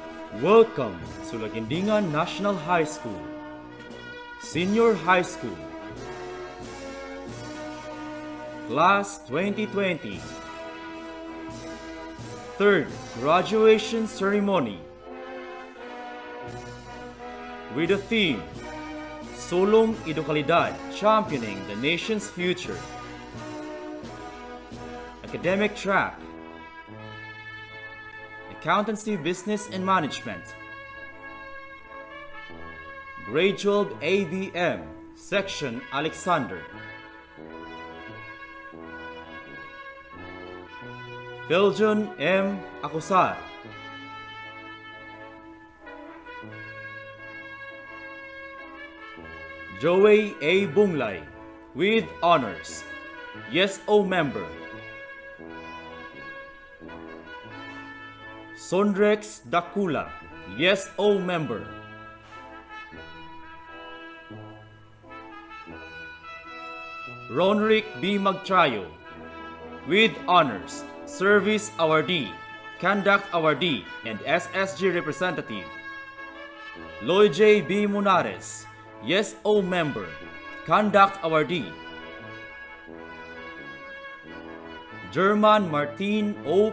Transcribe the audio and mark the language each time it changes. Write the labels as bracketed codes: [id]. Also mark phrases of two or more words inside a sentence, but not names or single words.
[en] Welcome to Laguindingan National High School, Senior High School, Class 2020, Third Graduation Ceremony, with the theme, Sulong Edukalidad Championing the Nation's Future. Academic track, Accountancy, Business and Management. Grade 12 ABM, Section Alexander. Philjon M. Acosar. Joey A. Bunglay, with honors. Yes, O member. Sondrex Dakula, Yes, O member. Ronric B. Magtrayo, with honors, Service Awardee, Conduct Awardee, and SSG Representative. Lloyd J. B. Munares, Yes, O member, Conduct Awardee. German Martin O.